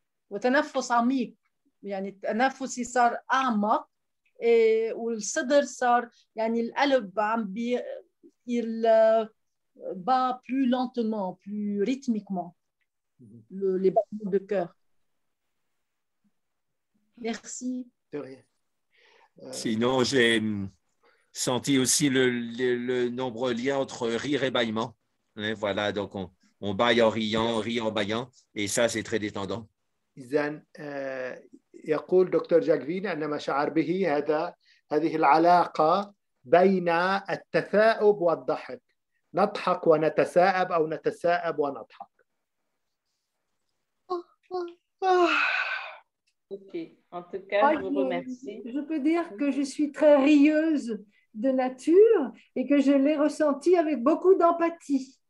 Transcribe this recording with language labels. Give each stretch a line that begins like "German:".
Arabic: وتنفس عميق، يعني تنفسي صار أعمق والصدر صار يعني القلب عم
French: il bat plus lentement, plus rythmiquement les battements de cœur. Merci. De rien. Sinon, j'ai senti aussi le nombreux lien entre rire et bâillement. Voilà, donc on bâille en riant, on rit en bâillant, et ça, c'est très détendant.
Arabic: إذن يقول دكتور جاكفين أن ما شعر به هذه العلاقة بين التثاؤب والضحك. نضحك ونتثاءب أو نتثاءب ونضحك.
French: Ok, en tout cas, je vous remercie. Je peux dire que je suis très rieuse de nature et que je l'ai ressenti avec beaucoup d'empathie.